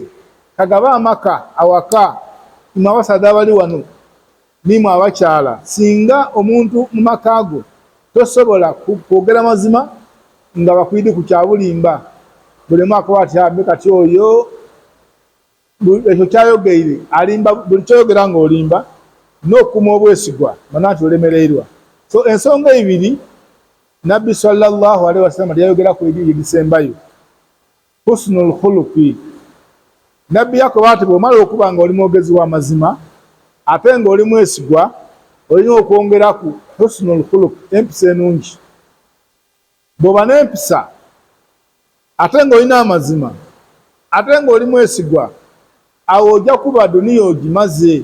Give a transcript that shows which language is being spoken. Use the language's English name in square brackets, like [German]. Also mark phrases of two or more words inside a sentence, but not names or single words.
[Soga] Kagaba amaka awaka mwabasaza bali wano nimwe abakyala, singa omuntu mu makago tosobola kwogera mazima nga bakwidi ku kyabulimba buli mwaka wati hambe kati oyo ekyo kyayogeire alimba buli kyoyogera nga olimba n'okuma obwesigwa manati olemereirwa. So ensonga ibiri Nabbi [Arabic] صلى الله عليه وسلم [Soga] yayogera ku ebiri ebisembayo [Arabic] حسن الخلق. [Soga] Nabbi yakoba ati bw'omala okuba nga oli mwogezi w'amazima ate nga oli mwesigwa olina okwongeraku [Arabic] حسن الخلق, [Soga] empisa enungi. Bw'oba n'empisa ate nga olina amazima ate nga oli mwesigwa awo ojja kuba duniya ogimaze.